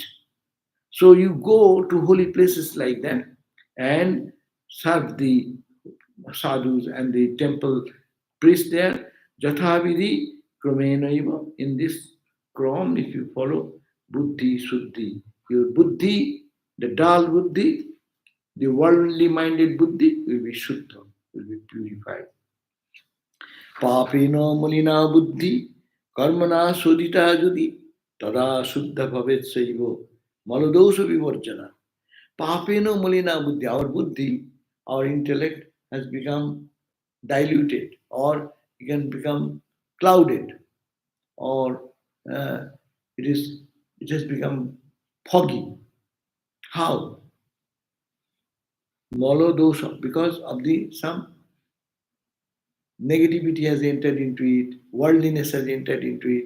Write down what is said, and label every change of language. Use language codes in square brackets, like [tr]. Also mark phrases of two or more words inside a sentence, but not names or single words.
[en] So you go to holy places like that and serve the sadhus and the temple priests there. [sa] यथाविधि क्रमेणैव. [en] In this Krom, if you follow [sa] बुद्धि शुद्धि, [en] your Buddhi, the dull Buddhi, the worldly minded Buddhi will be Shuddha, will be purified. [sa] পাপেন মলিনা বুদ্ধি কর্মণা শোধিতা যদি তদা শুদ্ধ ভবেৎ শৈব মলদোষ বিবর্জনা. पापेन मलिना बुद्धि, [en] our buddhi, our intellect has become diluted or it can become clouded or uh, it has become foggy. How? Molodosha, because of the some negativity has entered into it, worldliness has entered into it.